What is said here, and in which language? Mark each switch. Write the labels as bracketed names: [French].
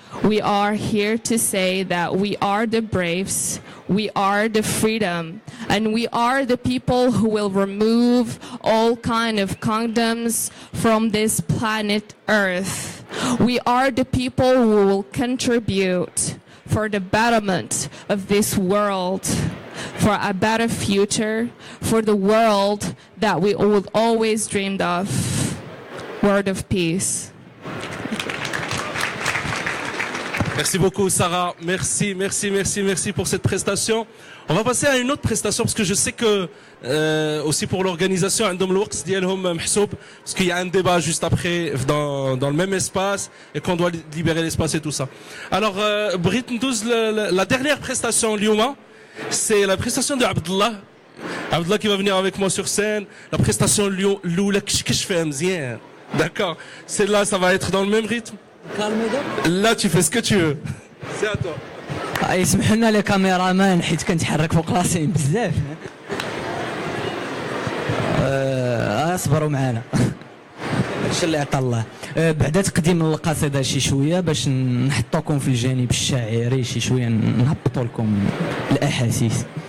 [English] We are here to say that we are the braves, we are the freedom, and we are the people who will remove all kind of condoms from this planet Earth. We are the people who will contribute for the betterment of this world, for a better future, for the world that we would always dreamed of. Word of peace. [French] Merci beaucoup Sarah, merci pour cette prestation. On va passer à une autre prestation parce que je sais que aussi pour l'organisation [Arabic] عندهم الوقت ديالهم محسوب [French] parce qu'il y a un débat juste après dans le même espace et qu'on doit libérer l'espace et tout ça. Alors [Arabic] بغيت ندوز [French] la dernière prestation [Arabic] اليوم, [French] c'est la prestation de Abdullah qui va venir avec moi sur scène. La prestation [Arabic] الاولى كش فيها مزيان. [French] D'accord, celle-là ça va être dans le même rythme. Là tu fais ce que tu veux. C'est à toi. [Arabic] يسمح لنا لي كاميرامان حيت كنتحرك فوق راسي بزاف. اصبروا معنا. هادشي اللي عطا الله. بعد تقديم القصيده شي شويه باش نحطوكم في الجانب الشاعري شي شويه نهبطوا لكم الاحاسيس.